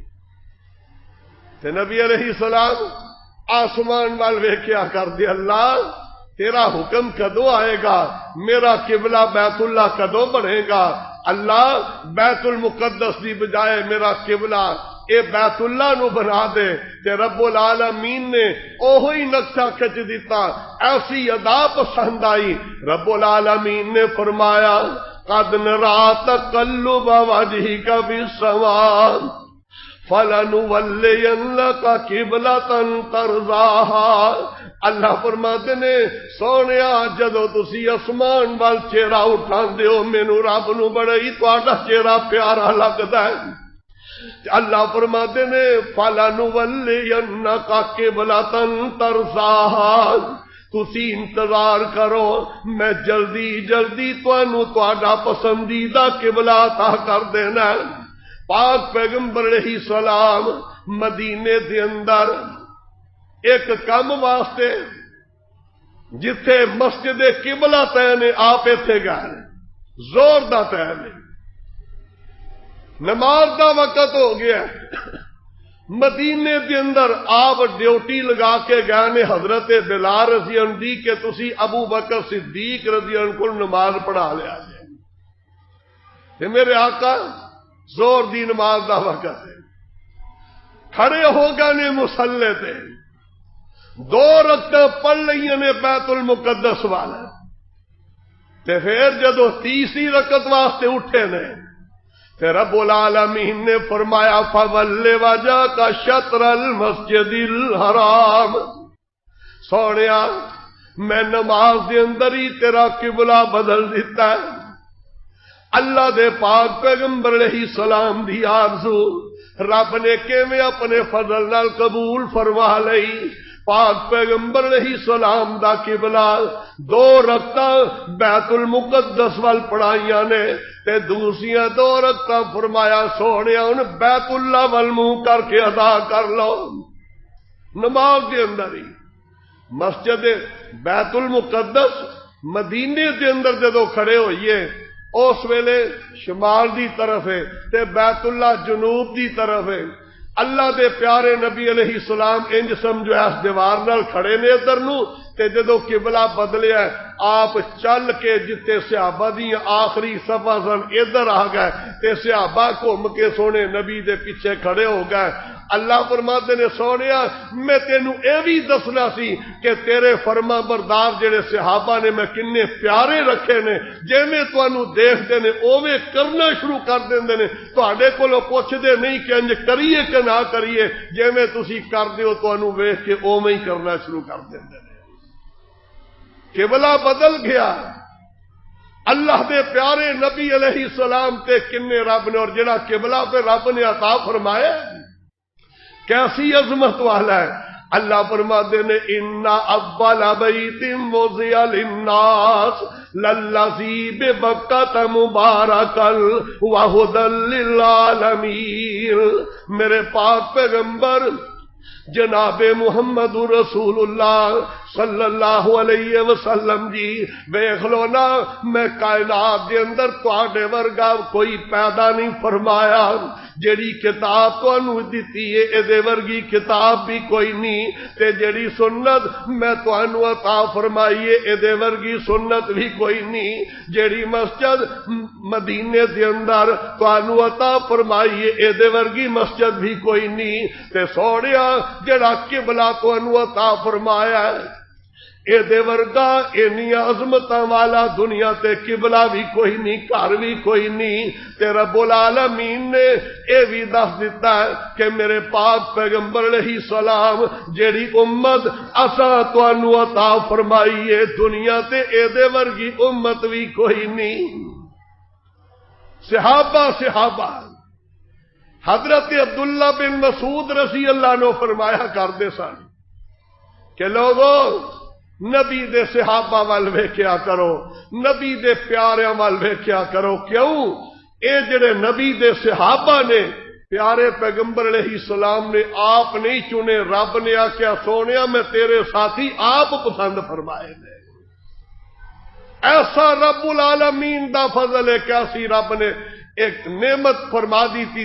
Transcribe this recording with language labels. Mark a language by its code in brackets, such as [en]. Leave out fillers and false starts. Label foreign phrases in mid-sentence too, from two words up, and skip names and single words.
[pa] تے نبی علیہ السلام آسمان وال ویکھیا کر دے اللہ تیرا حکم کدو آئے گا، میرا قبلہ بیت اللہ کدو بنے گا؟ اللہ بیت المقدس دی بجائے میرا قبلہ اے بیت اللہ نو بنا دے۔ تے رب العالمین نے اوہی نقشہ کھچ دیتا، ایسی ادا پسند آئی۔ رب العالمین نے فرمایا [ar] قد نرا تقلب وجهك في السماء فلنولينك قبلة ترضاها۔ [pa] اللہ فرماتے نے سونیا جدو تسی اسمان وال چہرہ اٹھاندے ہو مینوں رب نو بڑا ہی تہاڈا چہرہ پیارا لگدا ہے۔ اللہ فرماتے نے [ar] فَلَنُوَلِّيَنَّكَ قِبْلَةً تَرْضَاهَا، [pa] تسی انتظار کرو میں جلدی جلدی تانوں تہاڈا پسندیدہ قبلہ عطا کر دینا۔ پاک پیغمبر [ar] علیہ السلام [pa] مدینے دے اندر ایک کم واسطے جتھے مسجد قبلہ تین آپ ایتھے گئے، زور دا ٹائم ہے، نماز دا وقت ہو گیا، مدینے دے اندر آپ ڈیوٹی لگا کے گئے نے حضرت بلال [ar] رضی اللہ عنہ [pa] کہ تسی ابو بکر صدیق [ar] رضی اللہ عنہ [pa] کو نماز پڑھا لیا جائے. تے میرے آقا زور دی نماز دا وقت ہے، کھڑے ہو گئے نے مصلے تے، 2 رکعتاں پڑھ لئیاں نے بیت المقدس والا، تے پھر جدو تیسری رکعت واسطے اٹھے نے تے رب العالمین نے فرمایا [ar] فَوَلِّ وَجْهَكَ شَطْرَ الْمَسْجِدِ الْحَرَامِ، [pa] سونیا میں نماز دے اندر ہی تیرا قبلہ بدل دیتا ہے. اللہ دے پاک پیغمبر [ar] علیہ السلام [pa] دی آرزو رب نے کیویں اپنے فضل نال قبول فرما لئی. پاک پیغمبر [ar] علیہ السلام [pa] دا قبلہ 2 رکعتاں بیت المقدس وال پڑھائیاں نے تے دوسریاں 2 رکعتاں فرمایا سونیا ان بیت اللہ وال منہ کر کے ادا کر لو. نماز دے اندر ہی مسجد بیت المقدس مدینے دے اندر جدو کھڑے ہوئیے اس ویلے شمال دی طرف ہے تے بیت اللہ جنوب دی طرف ہے. اللہ دے پیارے نبی [ar] علیہ السلام [pa] انج سمجھو اس دیوار نال کھڑے نے ادھر نو تے جدو قبلہ بدلیا آپ چل کے جتے صحابہ دی آخری صفحہ سن ادھر آ گئے تے صحابہ گھم کے سونے نبی دے پیچھے کھڑے ہو گئے. اللہ فرماتے نے سونیا میں تینوں اے بھی دسنا سی کہ تیرے فرما بردار جڑے صحابہ نے میں کنے پیارے رکھے نے، جویں تانوں دیکھتے نے اوویں کرنا شروع کر دیندے نے، تواڈے کولوں پوچھدے نہیں کہ انج کریے کہ نہ کریے، جویں تسی کردے ہو تانوں ویکھ کے اوویں ہی کرنا شروع کر دیندے نے. قبلہ بدل گیا. اللہ دے پیارے نبی [ar] علیہ السلام [pa] تے کنے رب نے اور جڑا قبلہ پہ رب نے عطا فرمایا کیسی عظمت والا ہے. اللہ فرماتے نے [ar] اِنَّ أَوَّلَ بَيْتٍ وُضِعَ لِلنَّاسِ لَلَّذِي بِبَكَّةَ مُبَارَكًا وَهُدًى لِّلْعَالَمِينَ. [pa] میرے پاک پیغمبر جناب محمد رسول اللہ [ar] صلی اللہ علیہ وسلم [pa] جی ویکھ لو نا میں کائنات دے اندر تواڈے ورگا کوئی پیدا نہیں فرمایا. جیڑی کتاب تانوں دتی ہے اے دے ورگی کتاب بھی کوئی نہیں تے جیڑی سنت میں تانوں عطا فرمائی ہے اے دے ورگی سنت بھی کوئی نہیں. جیڑی مسجد مدینے دے اندر تانوں عطا فرمائی ہے اے دے ورگی مسجد بھی کوئی نہیں. تے سونیا جڑا قبلہ تانوں عطا فرمایا ہے اے دے ورگا اینی عظمتاں والا دنیا تے قبلہ بھی کوئی نہیں، گھر بھی کوئی نہیں. تے رب العالمین نے اے بھی دس دیتا ہے کہ میرے پاک پیغمبر [ar] علیہ السلام [pa] جیڑی امت اساں تانوں عطا فرمائی ہے دنیا تے اے دے ورگی امت بھی کوئی نہیں. صحابہ حضرت عبداللہ بن مسعود [ar] رضی اللہ عنہ [pa] فرمایا کرتے سن کہ لوگوں نبی دے صحابہ وال ویکھیا کرو، نبی دے پیاریاں وال ویکھیا کرو. کیوں؟ اے جڑے نبی دے صحابہ نے پیارے پیغمبر [ar] علیہ السلام [pa] نے آپ نہیں چنے، رب نے آکھیا سونیا میں تیرے ساتھی آپ پسند فرمائے نے. ایسا رب العالمین دا فضل ہے کیسی رب نے ایک نعمت فرما دی تھی.